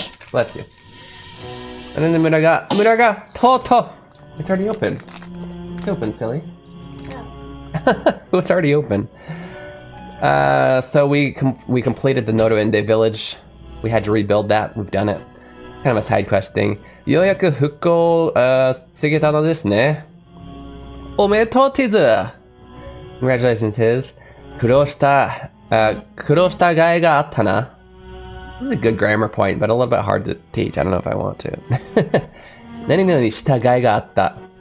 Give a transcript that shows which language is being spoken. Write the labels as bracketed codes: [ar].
[en] Bless you. It's already open. It's open, silly. It's already open. So we completed the Nodoende village. We had to rebuild that. We've done it. Kind of a side quest thing. [ja] ようやく復興告げたのですね。おめでとうティズ [en] Congratulations, Tiz. [ja] 苦労した甲斐があったな. [en] This is a good grammar point, but a little bit hard to teach. I don't know if I want to. [ja] 何々した甲斐があった.